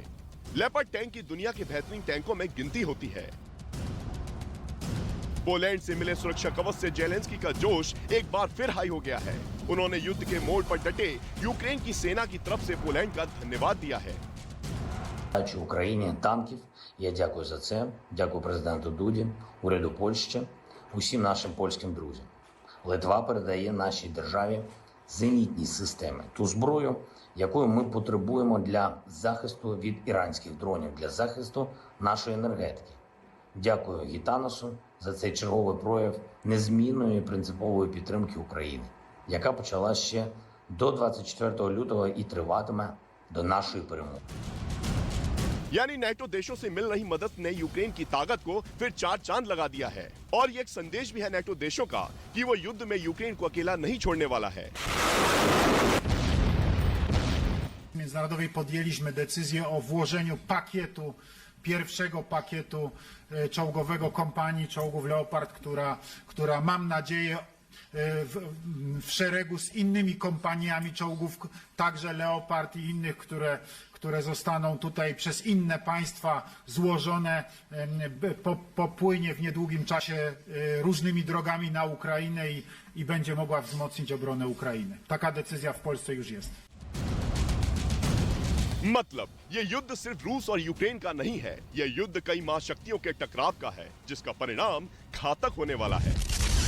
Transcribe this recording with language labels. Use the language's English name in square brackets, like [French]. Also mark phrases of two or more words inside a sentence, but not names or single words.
[Hindi] लेपर्ड टैंक की दुनिया के बेहतरीन टैंकों में गिनती होती है। पोलैंड से मिले सुरक्षा कवच से ज़ेलेंस्की का जोश एक बार फिर हाई हो गया है। उन्होंने युद्ध के मोड़ पर डटे यूक्रेन की सेना की तरफ से पोलैंड का धन्यवाद दिया है। [Ukrainian] Дачу Україні танків. Я дякую за це. Дякую президенту Дуді, уряду Польщі, усім нашим польським друзям. Литва передає нашій державі зенітні системи, ту зброю, якою ми потребуємо для захисту від іранських дронів, для захисту нашої енергетики. Дякую Гітаносу за цей черговий прояв незмінної принципової підтримки України, яка почала ще до 24 лютого і триватиме до нашої перемоги. [Hindi] यानी नेटो देशों से मिल रही मदद ने यूक्रेन की ताकत को फिर चार चांद लगा दिया है और ये एक संदेश भी है नेटो देशों का कि वो युद्ध में यूक्रेन को अकेला नहीं छोड़ने वाला है। [Polish] Międzynarodowej podjęliśmy decyzję o włożeniu pierwszego pakietu czołgowego kompanii czołgów Leopard, która mam nadzieję w szeregu z innymi kompaniami czołgów, także Leopard i innych, które zostaną tutaj przez inne państwa złożone, popłynie w niedługim czasie różnymi drogami na Ukrainę i będzie mogła wzmocnić obronę Ukrainy. Taka decyzja w Polsce już jest. [Hindi] मतलब ये युद्ध सिर्फ रूस और यूक्रेन का नहीं है, ये युद्ध कई महाशक्तियों के टकराव का है, जिसका परिणाम घातक होने वाला है।